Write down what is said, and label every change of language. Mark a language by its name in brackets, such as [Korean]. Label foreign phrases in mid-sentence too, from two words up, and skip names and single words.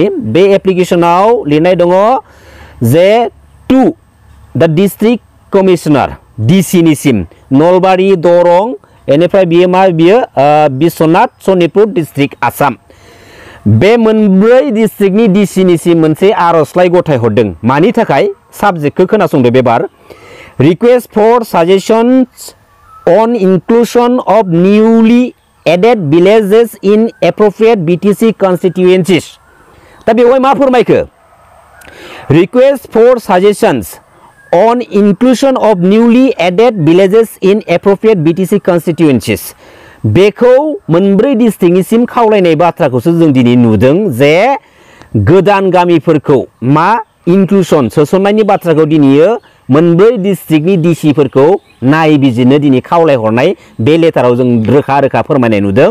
[Bodo] बे एप्लिकेशनाव लिरनाय दङ जे [English] to the district commissioner [Bodo] डिसिनिसिम नलबारि दरं, बेनिफ्राय बियो बिश्वनाथ सनितपुर डिस्ट्रिक्ट आसाम, बे मोनब्रै डिस्ट्रिक्टनि डिसिनिसिम मोनसे आर'जलाइ गथायहरदों। मानि थाखाय? साबजेक्टखौ खोनासंदो बेबार। [English] Request for suggestions on inclusion of newly added villages in appropriate BTC constituencies। [Bodo] दा बेवहाय मा फोरमायखो? [English] Request for suggestions on inclusion of newly added villages in appropriate BTC constituencies। [Bodo] बेखौ मोनब्रै डिस्ट्रिक्टनिसिम खावलायनाय बाथ्राखौसो जों दिनै नुदों जे गोदान गामिफोरखौ मा इनक्लुसन सोसननायनि बाथ्राखौ दिनै मोनब्रै डिस्ट्रिक्टनि डिसिफोरखौ नायबिजिरनो दिनै खावलायहरनाय बे लेटाराव जों रोखा रोखा फोरमायनाय नुदों।